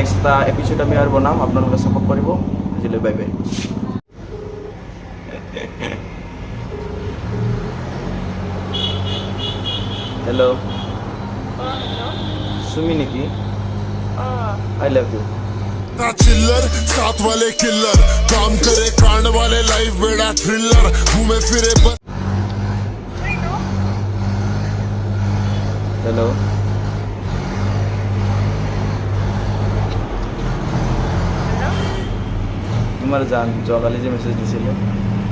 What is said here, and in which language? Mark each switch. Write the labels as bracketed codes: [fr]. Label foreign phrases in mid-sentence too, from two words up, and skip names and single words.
[as] নেক্সট এটা এপিছড আমি আৰু বনাম, আপোনালোকে ছাপোৰ্ট কৰিব। আজিলৈ [en] bye bye. [as] হেল্ল', সুমি নেকি? [en] I love you. [hi] चिल्लर साथ वाले किल्लर काम करे कांड वाले लाइफ बेड़ा थ्रिलर घूमे फिरे बस [as] হেল্ল', তোমাৰ যোৱাকালি যে মেছেজ দিছিলে